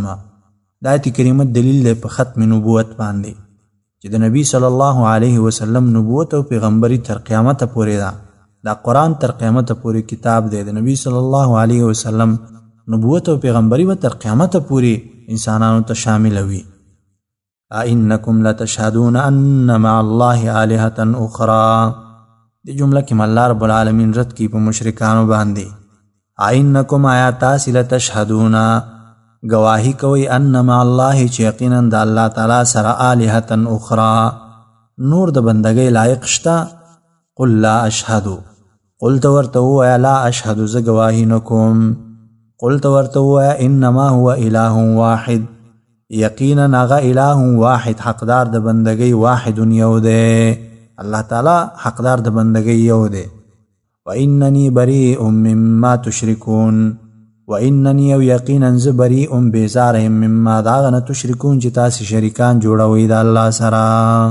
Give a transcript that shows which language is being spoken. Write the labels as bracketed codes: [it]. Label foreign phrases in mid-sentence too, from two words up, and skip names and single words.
[ps] دا آیت کریمه دلیل دی په ختم نبوت باندې چې د نبی [ar] صلی الله علیه وسلم [ps] نبوت او پیغمبري تر قیامته پورې ده. دا قرآن تر قیامته پورې کتاب دی. د نبی [ar] صلی الله علیه وسلم [ps] نبوت او پیغمبري به تر قیامته پورې انسانانو ته شامل وي. [ar] انکم لتشهدون ان مع الله آلهة اخرى. [ps] دې جمله کې [ar] الله رب العالمین [ps] رد کی په مشرکانو باندې. انکم آیا تاسې لتشهدون گواهی کوي [ar] ان مع الله [ps] چې یقینا د الله تعالی سره [ar] آلهة اخرى [ps] نور د بندګۍ لایق شته. [ar] قل لا اشهد [ps] قل ته ورته ووایه [ar] لا اشهد [ps] زه گواهی نه کوم. قل ته ورته ووایه [ar] انما هو اله واحد [ps] یقینا هغه [ar] اله واحد [ps] حقدار د بندګۍ واحد یو دی. الله تعالی حقدار د بندګۍ یو دی. [ar] واننی بریء مما تشرکون [ps] واننی او یقینا ز بریء بیزاره مما داغه نه تشرکون چې تاسې شریکان جوړوئ د الله سره.